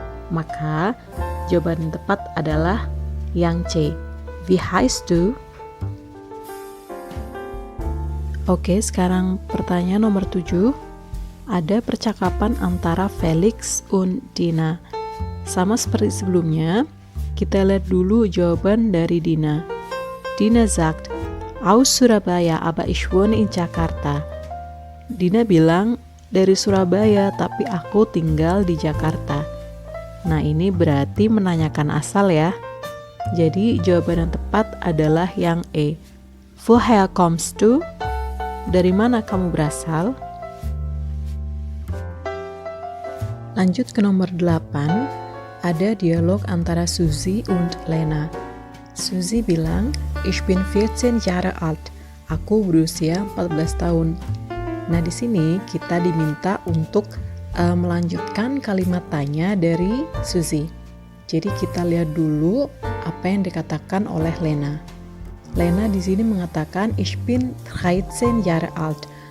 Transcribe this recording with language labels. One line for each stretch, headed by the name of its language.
Indonesian: Maka jawaban yang tepat adalah yang C.
German: Wie heißt du?
Indonesian: Oke, sekarang pertanyaan nomor 7. ada percakapan antara Felix und Dina. Sama seperti sebelumnya, kita lihat dulu jawaban dari Dina.
German: Dina sagt, aus Surabaya, aber ich wohne in Jakarta.
Indonesian: Dina bilang, dari Surabaya, tapi aku tinggal di Jakarta. Nah, ini berarti menanyakan asal ya. Jadi, jawaban yang tepat adalah yang E.
German: Woher kommst du?
Indonesian: Dari mana kamu berasal? Lanjut ke nomor 8, ada dialog antara Suzy und Lena. Suzy bilang,
German: ich bin 14 Jahre alt.
Indonesian: Aku berusia 14 tahun. Nah, di sini kita diminta untuk melanjutkan kalimat tanya dari Suzy. Jadi kita lihat dulu apa yang dikatakan oleh Lena.
German: Lena
Indonesian: di sini mengatakan
German: ich bin 13 Jahre alt.